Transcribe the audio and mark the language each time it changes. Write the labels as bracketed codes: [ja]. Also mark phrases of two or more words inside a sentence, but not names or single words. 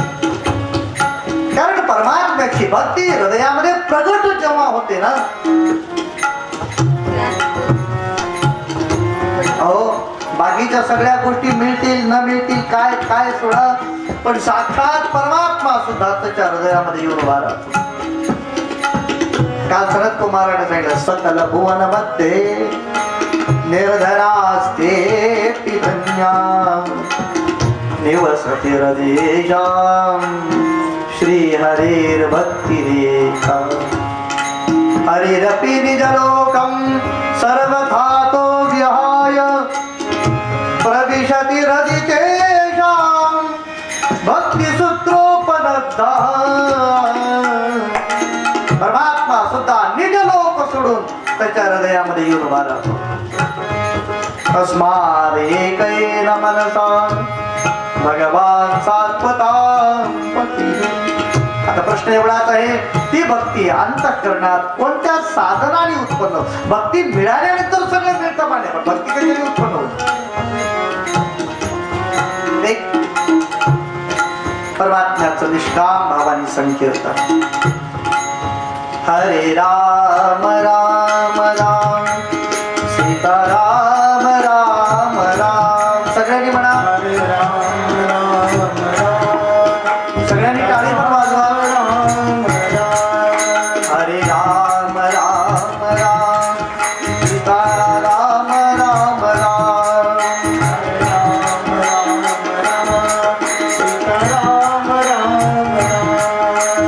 [mr] कारण परमात्म्याची भक्ती हृदयामध्ये प्रगट जेव्हा होते ना अहो बाकीच्या सगळ्या गोष्टी मिळतील न मिळतील काय काय सोडा पण साक्षात परमात्मा सुद्धा त्याच्या हृदयामध्ये येऊन उभा राहतो. काल सनत कुमाराने सांगितलं [sa] सकल भुवन मध्ये निर्धनास्ते धन्या निवसति हृदयेषां श्री हरेर भक्ति रेखा हरिरपि निजलोकं सर्वथा तो विहाय प्रविशति हृदितेषां भक्तिसूत्रोपनद्धा. [mr] परमात्मा सुद्धा निज लोक सोडून त्याच्या हृदयामध्ये येऊन उभा राहतो. [sa] तस्मात् एकेन मनसा भगवान सात्वतां पती. [mr] आता प्रश्न एवढाच आहे ती भक्ती अंतःकरणात कोणत्या साधनाने उत्पन्न. भक्ती मिळाल्यानंतर सगळं मिळतं माने पण भक्ती कशाने उत्पन्न होत. परमात्म्याचं निष्काम भावाने संकीर्तन. हरे राम राम राम सीता राम राम राम. सगळ्यांनी म्हणा हरे राम राम राम. सगळ्यांनी टाळी पण वाजवा. हरे राम राम राम सीता राम राम राम. हरे राम राम राम सीता राम राम राम.